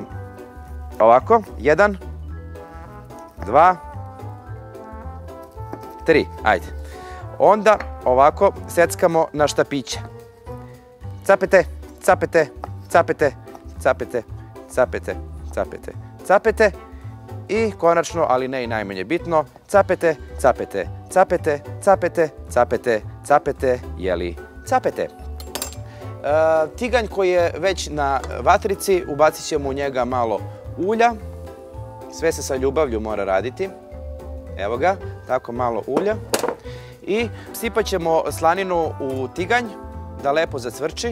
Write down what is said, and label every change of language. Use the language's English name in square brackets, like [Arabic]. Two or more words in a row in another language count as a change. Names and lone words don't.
[Serbian] Ovako, 1, 2, 3, ajde. Onda ovako seckamo na štapiće. Capete, capete, capete, capete, capete, capete, capete. I konačno, ali ne i najmanje bitno, capete, capete, capete, capete, capete, capete, jeli capete. Tiganj koji je već na vatrici, ubacit ćemo u njega malo ulja. Sve se sa ljubavlju mora raditi. Evo ga, tako malo ulja. I sipat ćemo slaninu u tiganj da lepo zacvrči.